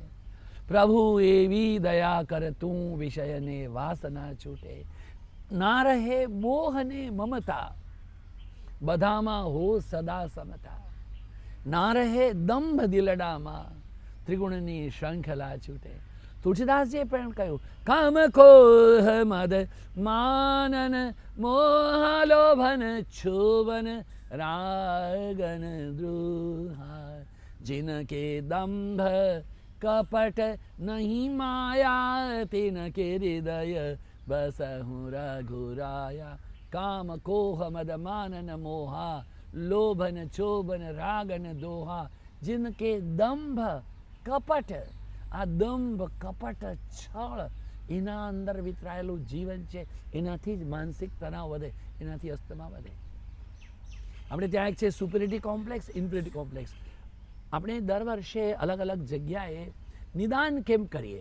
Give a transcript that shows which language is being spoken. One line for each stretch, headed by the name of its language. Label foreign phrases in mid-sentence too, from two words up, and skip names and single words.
Gujarati: પ્રભુ એવી દયા કર તું વિષયને વાસના છૂટે, ના રહે મોહને મમતા, બધામાં હો સદા સમતા, ના રહે દંભ દિલડામાં, ત્રિગુણની શૃંખલા છૂટે. તુલસીદાસજીએ પણ કહ્યું,
Awadhi: काम कोह मद मानन मोह लोभन छोबन रागन द्रुहा, जिनके दंभ कपट नहीं माया, तिनके हृदय बसहु रघुराया. काम कोह मद मानन मोहा, लोभन चोबन रागन दोहा, जिनके दंभ कपट,
Gujarati: આ દંભ કપટ છળ એના અંદર વિતરાયેલું જીવન છે. એનાથી જ માનસિક તણાવ વધે, એનાથી અસ્થમા વધે. આપણે ત્યાં એક છે
English: superiority complex, inferiority complex.
Gujarati: આપણે દર વર્ષે અલગ અલગ જગ્યાએ નિદાન કેમ્પ કરીએ.